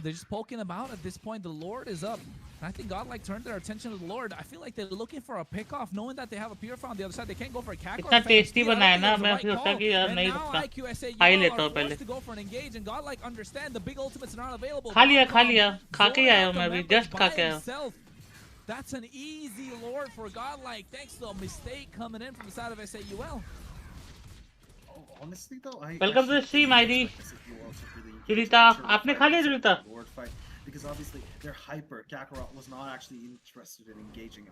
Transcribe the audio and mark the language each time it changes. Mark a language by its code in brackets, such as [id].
[en] They're just poking about at this point. The Lord is up. And I think GodLike turned their attention to the Lord. I feel like they're looking for a pick off, knowing that they have a Purifier on the other side. They can't go for a Kakarot. [hi] इतना tasty बनाया ना, मैं सोचा कि यार नहीं रुकता, खा ही लेता हूँ पहले। [en] to go for an engage, and GodLike understand the big ultimates are not available. [hi] खा लिया, खा के आया हूँ मैं अभी, जस्ट खा के आया हूँ। [en] That's an easy lord for GodLike, thanks to a mistake coming in from the side of SAUL. Honestly though, Welcome to the stream, ID. [hi] जुलिता, आपने खा लिया जुलिता? [en] Because obviously they're hyper. Kakarot was not actually interested in engaging.